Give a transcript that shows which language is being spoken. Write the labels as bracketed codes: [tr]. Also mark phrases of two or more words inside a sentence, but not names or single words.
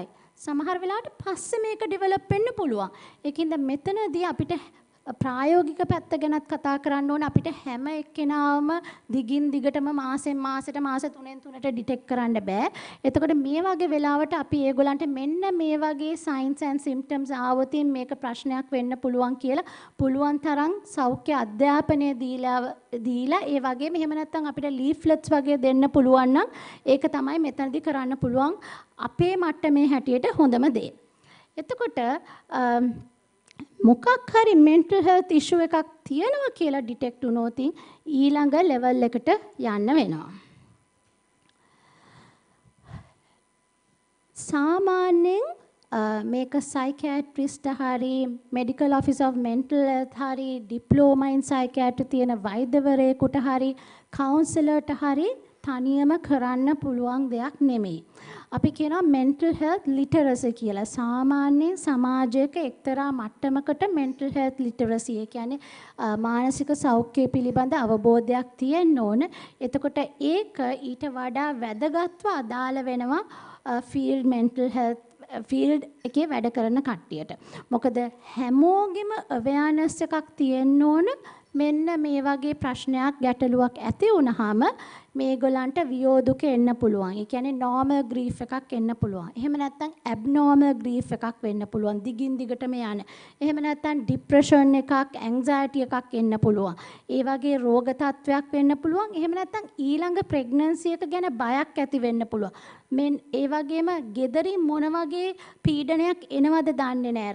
[si] සමහර වෙලාවට පස්සේ මේක ඩෙවලොප් වෙන්න පුළුවන්. ඒකින්ද මෙතනදී අපිට ප්‍රායෝගික පැත්ත ගැනත් කතා කරන්න ඕන. අපිට හැම එක්කෙනාම දිගින් දිගටම මාසෙන් මාසෙට මාස 3න් 3ට ඩිටෙක්ට් කරන්න බෑ. එතකොට මේ වගේ වෙලාවට අපි ඒගොල්ලන්ට මෙන්න මේ වගේ [en] signs and symptoms [si] ආවොතින් මේක ප්‍රශ්නයක් වෙන්න පුළුවන් කියලා පුළුවන් තරම් සෞඛ්‍ය අධ්‍යාපනය දීලා ඒ වගේම එහෙම නැත්නම් අපිට leaflets වගේ දෙන්න පුළුවන් නම් ඒක තමයි මෙතනදී කරන්න පුළුවන් අපේ මට්ටමේ හැටියට හොඳම දේ. එතකොට මොකක් හරි [en] mental health issue [si] එකක් තියෙනවා කියලා ඩිටෙක්ට් වුණොත් ඊළඟ ලෙවල් එකට යන්න වෙනවා. සාමාන්‍යයෙන් මේක psychiatrist හරි [en] medical office of mental health [si] හරි [en] diploma in psychiatry [si] තියෙන වෛද්‍යවරයෙකුට හරි counselorට හරි තනියම කරන්න පුළුවන් දෙයක් නෙමෙයි. අපි කියනවා [en] mental health literacy [si] කියලා. සාමාන්‍ය සමාජයක එක්තරා මට්ටමකට [en] mental health literacy [si] ඒ කියන්නේ මානසික සෞඛ්‍යය පිළිබඳ අවබෝධයක් තියෙන්න ඕන. එතකොට ඒක ඊට වඩා වැදගත්ව අදාළ වෙනවා [en] field mental health field [si] එකේ වැඩ කරන කට්ටියට. මොකද හැමෝගෙම awareness එකක් තියෙන්න ඕන මෙන්න මේ වගේ ප්‍රශ්නයක් ගැටලුවක් ඇති වුනහම මේගොල්ලන්ට වියෝදුක එන්න පුළුවන්. ඒ කියන්නේ [en] normal grief [si] එකක් එන්න පුළුවන්. එහෙම නැත්නම් [en] abnormal grief [si] එකක් වෙන්න පුළුවන්. දිගින් දිගටම යන. එහෙම නැත්නම් depression එකක්, anxiety එකක් එන්න පුළුවන්. ඒ වගේ රෝග තත්වයක් වෙන්න පුළුවන්. එහෙම නැත්නම් ඊළඟ pregnancy එක ගැන බයක් ඇති වෙන්න පුළුවන්. ඒ වගේම ගෙදරින් මොන වගේ පීඩනයක් එනවද දන්නේ නැහැ.